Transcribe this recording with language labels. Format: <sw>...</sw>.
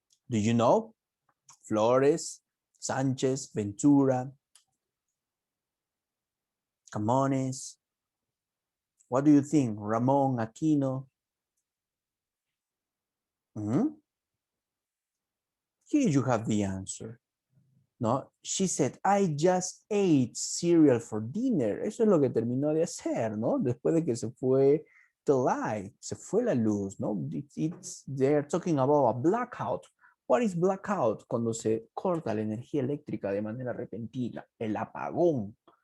<en>Do you know? Flores, Sanchez, Ventura, Camones. What do you think? Ramon, Aquino. Here you have the answer. No, she said, I just ate cereal for dinner.</en> <es>Eso es lo que terminó de hacer, ¿no? Después de que se fue</es> <en>the light,</en> <es>se fue la luz, ¿no?</es> <en>They're talking about a blackout. What is blackout?</en> <es>Cuando se corta la energía eléctrica de manera repentina, el apagón.</es>